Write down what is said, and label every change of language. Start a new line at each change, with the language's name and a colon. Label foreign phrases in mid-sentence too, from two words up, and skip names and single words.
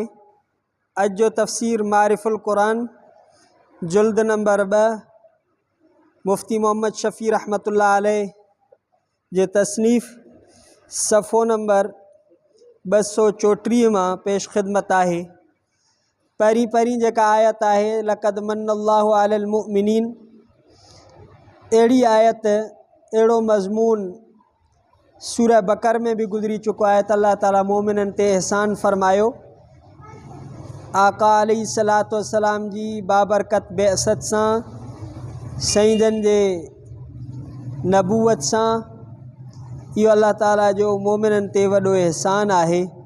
Sindhi: अॼु जो तफ़सीर मारिफुल क़ुरान जुल्द नंबर 2 मुफ्ती मोहम्मद शफ़ी
Arabic: رحمة الله عليه
Sindhi: जे तसनीफ़ सफ़ो नंबर 234 मां पेश ख़िदमत आहे। पहिरीं जेका आयत आहे
Arabic: لقد من الله على المؤمنين,
Sindhi: अहिड़ी आयत अहिड़ो मज़मून सूरह बकर में भी गुज़री चुको आहे त अल्लाह ताला मोमिननि ते एहसान फ़रमायो। आका
Arabic: عليه الصلاة والسلام
Sindhi: जी बाबरकत बेअसत सां, सईदन जे नबूवत सां, इहो अल्लाह ताला जो मोमिननि ते वॾो एहसान आहे।